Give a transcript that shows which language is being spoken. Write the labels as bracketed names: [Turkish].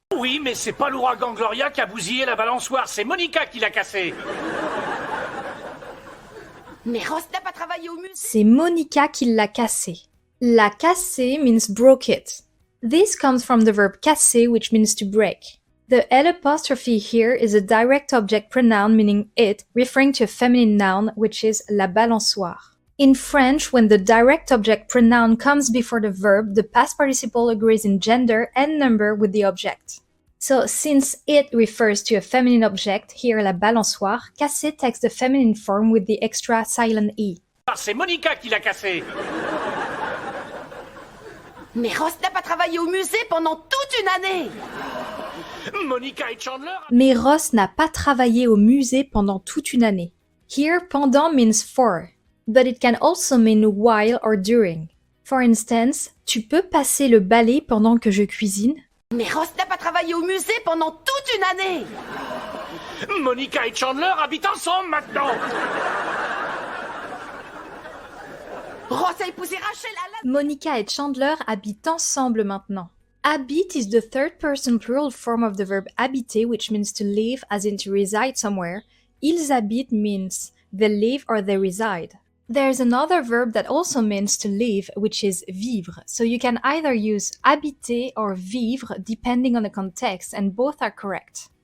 [French] Oui, mais c'est pas l'ouragan Gloria qui a bousillé la balançoire, c'est Monica qui l'a cassée. Mais Ross n'a pas travaillé au musée. C'est Monica qui l'a cassé. [English] La casser means broke it. This comes from the verb casser, which means to break. The L apostrophe here is a direct object pronoun meaning it, referring to a feminine noun, which is la balançoire. In French, when the direct object pronoun comes before the verb, the past participle agrees in gender and number with the object. So, since it refers to a feminine object, here la balançoire, casser takes the feminine form with the extra silent E. [French] C'est Monica qui l'a cassée. Mais Ross n'a pas travaillé au musée pendant toute une année. Monica et Chandler. Mais Ross n'a pas travaillé au musée pendant toute une année. [English] Here, pendant means for, but it can also mean while or during. For instance, [French] tu peux passer le balai pendant que je cuisine? Mais Ross n'a pas travaillé au musée pendant toute une année. Monica et Chandler habitent ensemble maintenant. Ross a épousé Rachel à la... Monica et Chandler habitent ensemble maintenant. [English] Habite is the third person plural form of the verb habiter, which means to live, as in to reside somewhere. Ils habitent means they live or they reside. There's another verb that also means to live, which is vivre. So you can either use habiter or vivre depending on the context, and both are correct.